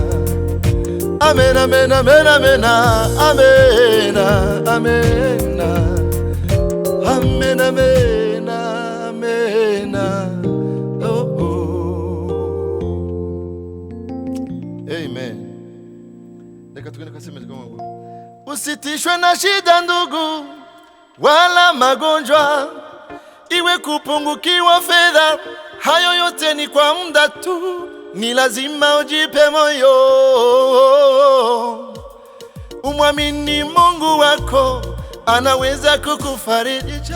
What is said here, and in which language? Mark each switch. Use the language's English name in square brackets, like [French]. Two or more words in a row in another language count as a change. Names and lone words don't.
[Kinyarwanda] Amen, amen, amen, amena. Amena, amena. Amen, amena, amena. Oh, oh. Amen. Reka tugende kaseme tukamwambura. [Swahili] Usitishwe na shida ndugu, wala magonjwa, iwe kupungukiwa fedha, hayo yote ni kwa muda tu. Ni lazima ujipe moyo, umwamini Mungu wako, anaweza kukufarijisha.